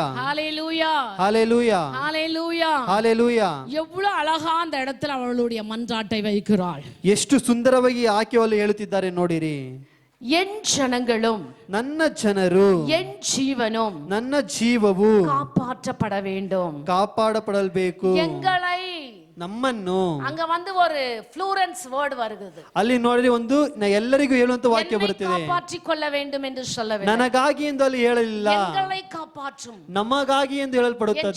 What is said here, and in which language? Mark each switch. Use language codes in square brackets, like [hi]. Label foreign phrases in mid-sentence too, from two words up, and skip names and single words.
[ta] ஹalleluya. [kn] ಹalleluya. [ta] ஹalleluya. [kn] ಹalleluya. [ta] எவ்வளவு அழகா அந்த இடத்துல அவளுடைய மன்றாட்டை வைக்கிறாள். [kn] ಎಷ್ಟು ಸುಂದರವಾಗಿ ಆಕೆಯಲ್ಲಿ ಹೇಳುತ್ತಿದ್ದಾರೆ ನೋಡಿರಿ. [ta] என் ஜனங்களும், [kn] ನನ್ನ ಜನರು, [ta] என் ஜீவனும், [kn] ನನ್ನ ಜೀವವು [ta] காப்பாற்றப்பட வேண்டும். [kn] ಕಾಪಾಡಪಡಬೇಕು. [ta] எங்களை, [kn] ನಮ್ಮನ್ನು, [ta] அங்க வந்து ஒரு [en] plural word [ta] வருகிறது. [kn] ಅಲ್ಲಿ ನೋಡಿರಿ ಒಂದು ಎಲ್ಲರಿಗೂ ಹೇಳುವಂತ ವಾಕ್ಯ ಬರುತ್ತಿದೆ. [ta] காப்பாற்றிக் கொள்ள வேண்டும் என்று சொல்லவில்லை. [kn] ನನಗಾಗಿ ಎಂದು ಅಲ್ಲಿ ಹೇಳಲಿಲ್ಲ, [ta] எங்களை காப்பாற்றும், [kn] ನಮಗಾಗಿ ಎಂದು ಹೇಳಲ್ಪಡುತ್ತದೆ.